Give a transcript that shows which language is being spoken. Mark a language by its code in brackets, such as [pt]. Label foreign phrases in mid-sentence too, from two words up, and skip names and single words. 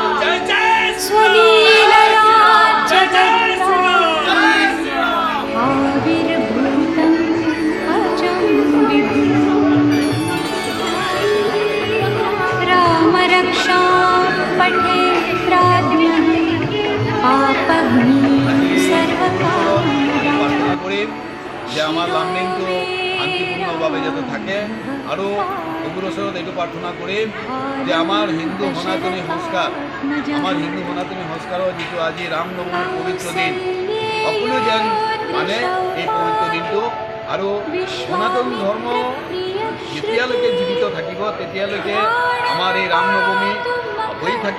[sa] स्वलीलया आविर्भूतं अजं विभुं रामरक्षां पठे प्राज्ञः पापग्नि [as] যে আমার লার্নিংটো শান্তিপূর্ণভাবে যাতে থাকে আৰু প্রভুর ওচৰত এইটো প্ৰাৰ্থনা কৰিম যে আমাৰ হিন্দু সনাতনী সংস্কাৰৰ যিটো আজি ৰামনৱমীৰ পবিত্ৰ দিন সকলো যেন মানে এই পবিত্ৰ দিনটো আৰু সনাতন ধৰ্ম যেতিয়ালৈকে জীৱিত থাকিব তেতিয়ালৈকে আমাৰ এই ৰামনৱমী হৈ থাকিব।